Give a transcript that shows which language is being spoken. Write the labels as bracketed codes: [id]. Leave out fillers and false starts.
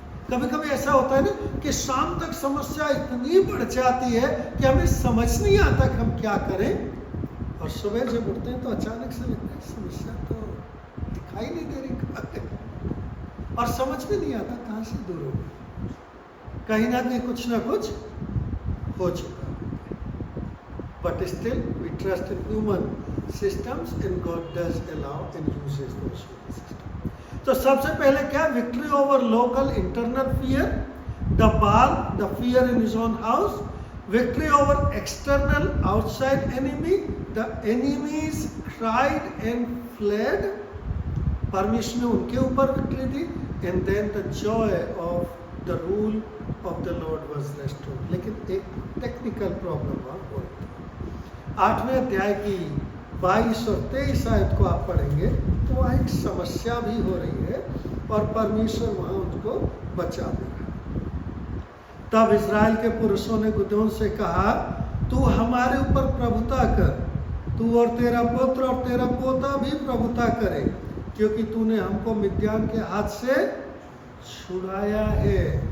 [hi] कभी कभी ऐसा होता है ना कि शाम तक समस्या इतनी बढ़ जाती है कि हमें समझ नहीं आता कि हम क्या करें, और सुबह जब उठते हैं तो अचानक से लगता है समस्या तो दिखाई नहीं दे रही कहाँ है, और समझ में नहीं आता कहाँ से दूर हो, कहीं ना कहीं कुछ ना कुछ हो चुका। [en] But still we trust in human systems, and God does allow and uses those systems. [hi] तो सबसे पहले क्या, [en] victory over local internal fear, the fear in his own house, victory over external outside enemy, the enemies cried and fled, [hi] परमेश्वर ने उनके ऊपर victory the, [en] and then the joy of the rule of the Lord was restored. [hi] लेकिन एक technical problem वहाँ हो रही थी। 8वें अध्याय की 22 और 23 आयत को आप पढ़ेंगे तो वहाँ एक समस्या भी हो रही है, और परमेश्वर वहाँ उनको बचा दे रहा है। तब इजराइल के पुरुषों ने गिदोन से कहा, तू हमारे ऊपर प्रभुता कर, तू और तेरा पुत्र और तेरा पोता भी प्रभुता करे, क्योंकि तूने हमको मिद्यान के हाथ से छुड़ाया है।